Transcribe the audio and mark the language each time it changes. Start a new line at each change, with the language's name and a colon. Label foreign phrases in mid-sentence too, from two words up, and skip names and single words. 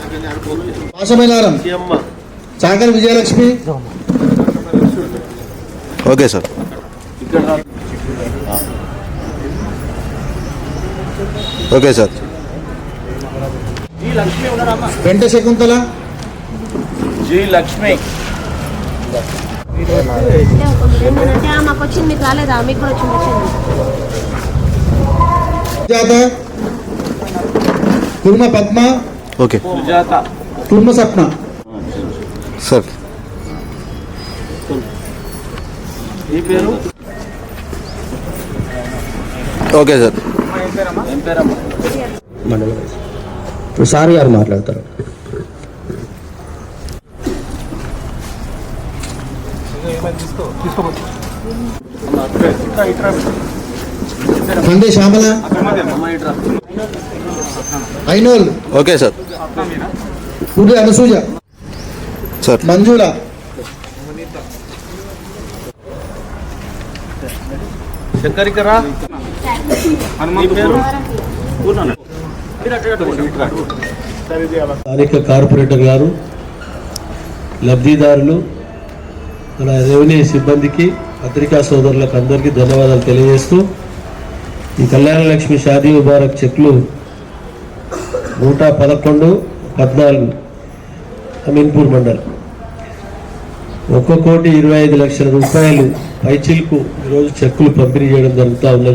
English: पाशमेलारम सागर विजयलक्ष्मी OK sir OK sir
Telugu: వెంట శకుంతల
Hindi: जी लक्ष्मी
Telugu: మాకు వచ్చింది, మీకు రాలేదా? మీకు కూడా వచ్చింది. సుజాత కుర్మ పద్మ
English: ओके सुजाता
Telugu: కుర్మ సప్న
English: सर
Telugu: ఈ పేరు
English: OK sir
Telugu: ఏం పేరమ్మా? మండలం ఇప్పుడు సార్ గారు మాట్లాడతారు. కందే శ్యామల ఐనోల్
English: OK sir
Telugu: కుడి అనసూయ
English: सर
Telugu: మంజుల చక్కరికరా ఈ పేరు స్థానిక కార్పొరేటర్ గారు, లబ్ధిదారులు, మన రెవెన్యూ సిబ్బందికి, పత్రికా సోదరులకు అందరికీ ధన్యవాదాలు తెలియజేస్తూ, ఈ కళ్యాణ లక్ష్మి షాదీ ముబారక్ చెక్లు 111, 14 అమీన్పూర్ మండల్ 1,25,00,000 రూపాయలు పైచిల్కు ఈరోజు చెక్కులు పంపిణీ చేయడం జరుగుతూ ఉన్నది.